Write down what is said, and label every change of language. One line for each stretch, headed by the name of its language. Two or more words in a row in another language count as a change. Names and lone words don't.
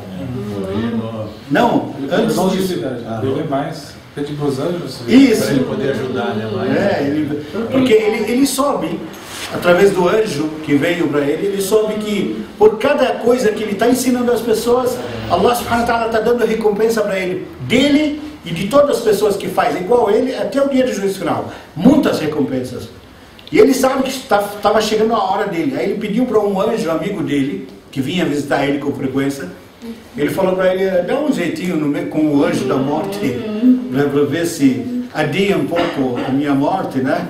Portuguese: Não, antes disso. Mais. Pedir para os anjos. Isso. Para ele poder ajudar, né? Porque ele soube, através do anjo que veio para ele soube que por cada coisa que ele está ensinando as pessoas,
Arabic: الله سبحانه وتعالى
Portuguese: está dando recompensa para ele, dele e de todas as pessoas que fazem igual ele, até o dia do juízo final. Muitas recompensas. E ele sabe que estava chegando a hora dele. Aí ele pediu para um anjo amigo dele, que vinha visitar ele com frequência, ele falou para ele, dá um jeitinho com o anjo da morte, para ver se adia um pouco a minha morte, né?